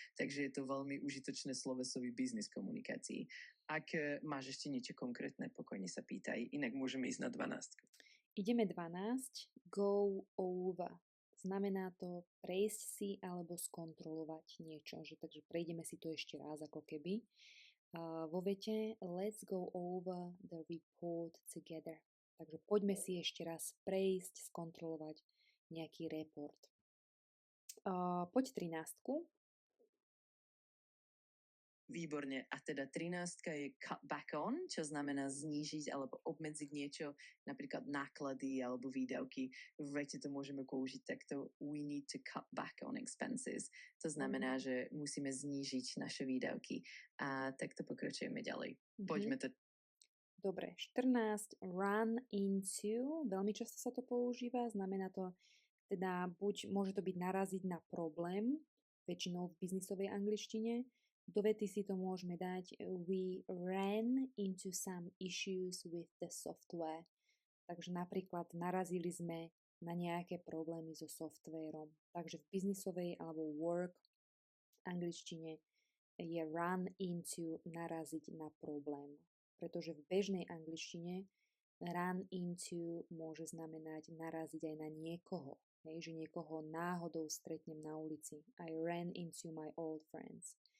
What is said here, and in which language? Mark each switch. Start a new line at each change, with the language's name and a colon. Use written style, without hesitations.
Slovak: Takže je to veľmi užitočné slovesový biznis komunikácii. Ak máš ešte niečo konkrétne, pokojne sa pýtaj, inak môžeme ísť na 12. Ideme 12. Go over. Znamená to prejsť si alebo skontrolovať niečo. Takže prejdeme si to ešte raz ako keby. Vo vete
English: let's go over the report together.
Slovak: Takže poďme si ešte raz prejsť, skontrolovať nejaký report. Poď 13. Výborne. A teda 13 je cut back on, čo znamená znížiť alebo obmedziť niečo, napríklad náklady alebo výdavky. V vete to môžeme použiť takto.
English: We need to cut back on expenses.
Slovak: To znamená, že musíme znížiť naše výdavky. A takto pokračujeme ďalej. Poďme to. Dobre, 14. Run into. Veľmi často sa to používa. Znamená to teda môže to byť naraziť na problém, väčšinou v biznisovej angličtine. Do vety si to môžeme dať
English: we ran into some issues with the software.
Slovak: Takže napríklad narazili sme na nejaké problémy so softvérom. Takže v biznisovej alebo work angličtine je run into naraziť na problém. Pretože v bežnej angličtine run into môže znamenať naraziť aj na niekoho. Že niekoho náhodou stretnem na ulici.
English: I ran into my old friends.